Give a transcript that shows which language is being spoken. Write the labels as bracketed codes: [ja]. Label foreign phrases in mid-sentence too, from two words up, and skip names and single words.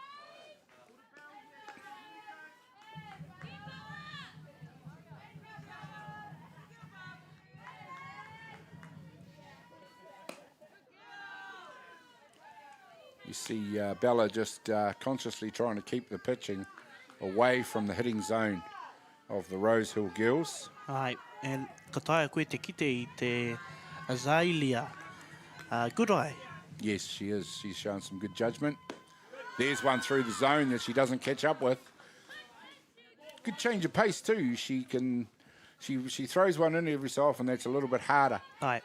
[en] You see Bella just consciously trying to keep the pitching away from the hitting zone of the Rosehill girls. [mi] Ai, and ka taia koe te kite I te Azalea. [en] Good eye. Yes, she is. She's shown some good judgment. There's one through the zone that she doesn't catch up with. Good change of pace too. She throws one in every so often that's a little bit harder. Aye.